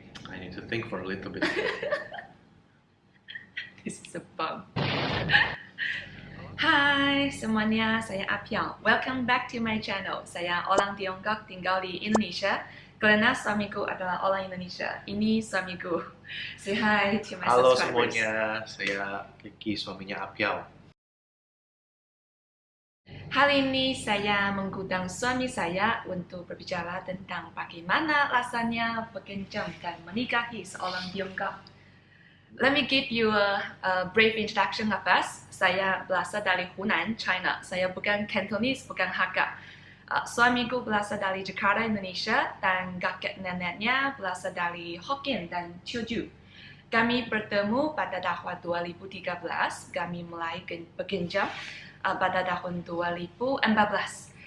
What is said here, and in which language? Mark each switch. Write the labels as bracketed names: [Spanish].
[English] I need to think for a little bit. This is a bug. [Indonesian] Hai semuanya, saya Apiao. [English] Welcome back to my channel. [Indonesian] Saya orang Tiongkok tinggal di Indonesia karena suamiku adalah orang Indonesia. Ini suamiku. [English] Say hi to my [Indonesian] Halo [English] subscribers. [Indonesian] semuanya, saya Ricky, suaminya Apiao. Hari ini saya mengundang suami saya untuk berbicara tentang bagaimana rasanya berkencan dan menikahi seorang Tiongkok. [English] Let me give you a brief introduction of us. [Indonesian] Saya berasal dari Hunan, China. Saya bukan Cantonese, bukan Hakka. Suamiku berasal dari Jakarta, Indonesia, dan kakek neneknya berasal dari Hokkien dan Teochew. Kami bertemu pada tahun 2013. Kami mulai berkencan pada tahun 2014.